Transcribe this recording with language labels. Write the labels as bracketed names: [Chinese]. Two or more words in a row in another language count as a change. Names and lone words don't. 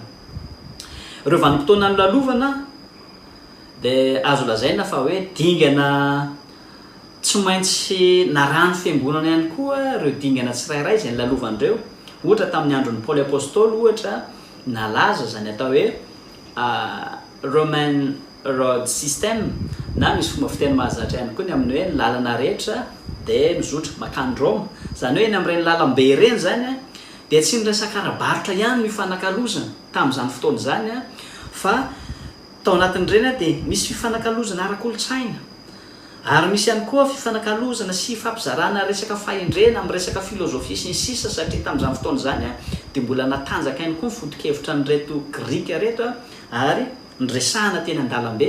[Malagasy] Ireo vanim-potoana nolalovana dia azo lazaina fa hoe dingana tsy maintsy narahany fiangonana ihany koa ireo dingana tsirairay izay nilalovan'ireo. Ohatra tamin'ny andron'ny Paoly Apôstôly ohatra nalaza zany atao hoe [English] Roman road system, [Malagasy] na misy fomba fiteny mahazatra ihany koa ny amin'ny hoe lalana rehetra dia mizotra makany Roma. Zany hoe ny amin'ireny lalam-be ireny zany dia tsy niresaka ara-barotra ihany ny fanakalozana tamin'izany fotoana zany fa tao anatin'ireny dia misy fifanakalozana ara-kolontsaina, ary misy ihany koa fifanakalozana sy fampizarana resaka fahendrena amin'ny resaka filozofia sy ny sisa, satria tamin'izany fotoana zany dia mbola natanjaka ihany koa ny foto-kevitra nyreto Grika reto ary nyresahana teny an-dalambe.